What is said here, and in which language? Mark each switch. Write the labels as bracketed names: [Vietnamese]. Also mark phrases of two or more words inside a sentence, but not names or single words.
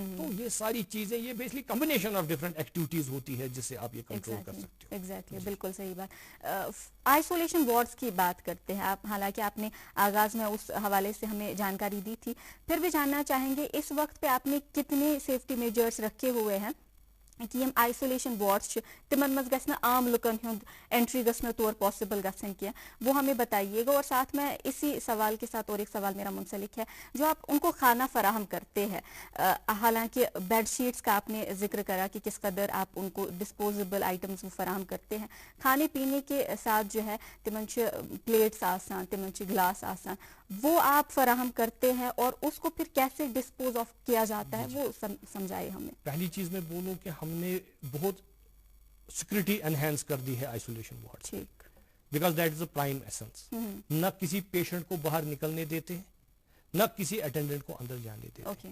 [Urdu] تو یہ ساری چیزیں، یہ [English] basically combination of different activities [Urdu] ہوتی ہے جس سے آپ یہ کنٹرول کر سکتے ہو. ایگزیکٹلی، بالکل صحیح بات. [English] isolation wards [Urdu] کی بات کرتے ہیں آپ، حالانکہ آپ نے آغاز میں اس حوالے سے ہمیں جانکاری دی تھی، پھر بھی جاننا چاہیں گے اس وقت پہ آپ نے کتنے [English] safety measures [Urdu] رکھے ہوئے ہیں کہ یم [English] isolation wards [Kashmiri] تمن مز گژھِ نہ عام لکن ہند انٹری گژھِ نہ تور پاسبل گژھن کی، [Urdu] وہ ہمیں بتائیے گا. اور ساتھ میں اسی سوال کے ساتھ اور ایک سوال میرا منسلک ہے، جو آپ ان کو کھانا فراہم کرتے ہیں، حالانکہ [English] bed sheets [Urdu] کا آپ نے ذکر کرا کہ کس قدر آپ ان کو [English] disposable items [Urdu] فراہم کرتے ہیں، کھانے پینے کے ساتھ جو ہے [Kashmiri] تمن پلیٹس آسان، تمن گلاس آسان، [Urdu] وہ آپ فراہم کرتے ہیں، اور اس کو پھر کیسے [English] dispose of [Urdu] کیا جاتا ہے وہ سمجھائے ہمیں. پہلی چیز میں بولوں کہ ہم نے بہت [English] security enhance [Urdu] کر دی ہے [English] isolation ward, because that is a prime essence. [Urdu] نہ کسی پیشنٹ کو باہر نکلنے دیتے ہیں، نہ کسی اٹینڈنٹ کو اندر جانے دیتے ہیں.